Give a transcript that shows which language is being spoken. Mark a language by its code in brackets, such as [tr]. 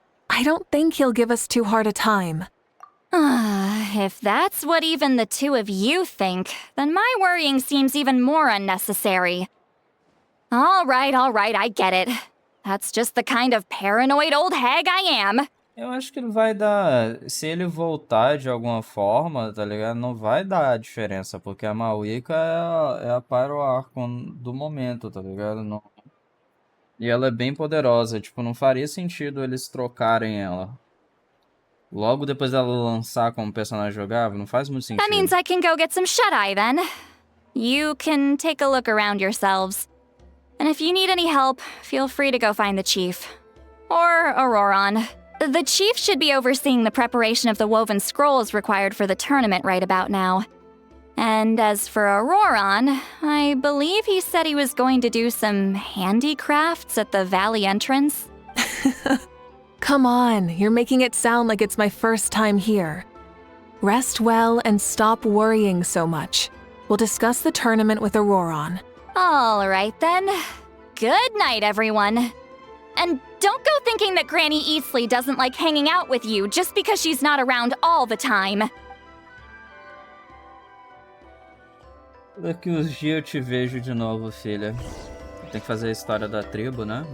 [en] I don't think he'll give us too hard a time. If that's what even the two of you think, then my worrying seems even more unnecessary. All right, I get it. That's just the kind of paranoid old hag I am. [pt] Eu acho que ele vai dar... Se ele voltar de alguma forma, tá ligado? Não vai dar diferença, porque a Mavuika é a Pyro Archon do momento, tá ligado? Não... E ela é bem poderosa, tipo, não faria sentido eles trocarem ela. Logo depois dela lançar como personagem jogável, não faz muito sentido. [en] That means I can go get some shut-eye then. You can take a look around yourselves. And if you need any help, feel free to go find the chief. Or Auron. The chief should be overseeing the preparation of the woven scrolls required for the tournament right about now. And as for Auron, I believe he said he was going to do some handicrafts at the valley entrance. Come on, you're making it sound like it's my first time here. Rest well and stop worrying so much. We'll discuss the tournament with Auron. All right then. Good night, everyone. And don't go thinking that Granny Eatsley doesn't like hanging out with you just because she's not around all the time. [pt] Daqui uns dias eu te vejo de novo, filha. Tem que fazer a história da tribo, né?